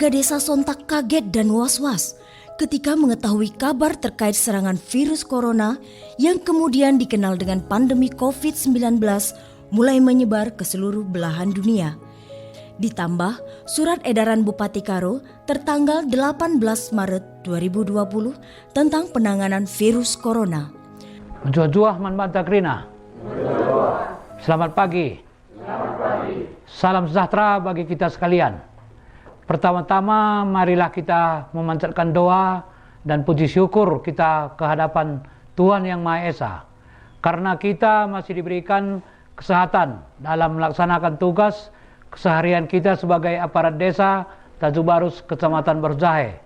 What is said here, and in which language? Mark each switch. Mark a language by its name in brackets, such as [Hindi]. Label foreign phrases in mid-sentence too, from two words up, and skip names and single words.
[Indonesian] desa sontak kaget dan was-was ketika mengetahui kabar terkait serangan virus corona yang kemudian dikenal dengan pandemi COVID-19 mulai menyebar ke seluruh belahan dunia. Ditambah surat edaran Bupati Karo tertanggal 18 Maret 2020 tentang penanganan virus corona. [Batak Karo] Menjuah manbanta krina. [Indonesian] Selamat pagi. Salam sejahtera bagi kita sekalian. Pertama-tama marilah kita memanjatkan doa dan puji syukur kita ke hadapan Tuhan Yang Maha Esa. Karena kita masih diberikan kesehatan dalam melaksanakan tugas keseharian kita sebagai aparat desa Tanjung Barus, Kecamatan Barusjahe.